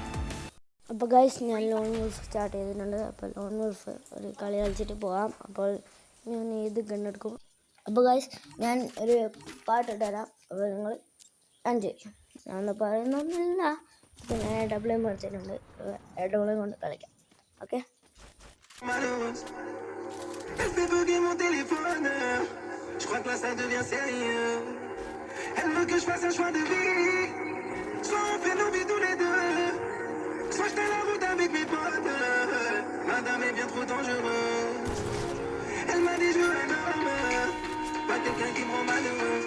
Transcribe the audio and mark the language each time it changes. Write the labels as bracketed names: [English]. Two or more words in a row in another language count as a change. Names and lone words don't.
[Malayalam] ഓക്കെ, അപ്പോൾ ഗൈസ് ഞാൻ ലോൺ വോൾഫ് സ്റ്റാർട്ട് ചെയ്തിട്ടുണ്ട്. അപ്പോൾ ലോൺ വോൾഫ് ഒരു കളി കളിച്ചിട്ട് പോകാം. അപ്പോൾ ഞാൻ ഏത് ഗണ്ണെടുക്കും? അപ്പോൾ ഗൈസ് ഞാൻ ഒരു പാട്ട് തരാം. അപ്പോൾ നിങ്ങൾ എൻജോയ്. ഞാനൊന്നും പറയുന്നൊന്നുമില്ല. അപ്പോൾ ഞാൻ ഡബിളും പഠിച്ചിട്ടുണ്ട്. ഡബിളും കൊണ്ട് കളിക്കാം. ഓക്കെ. [French] Elle fait bugger mon téléphone. Je crois que là ça devient sérieux. Elle veut que je fasse un choix de vie. Soit on fait nos vies tous les deux, soit je fais la route avec mes potes. Madame est bien trop dangereuse. Elle m'a dit je veux un homme, pas quelqu'un qui me rend malheureuse.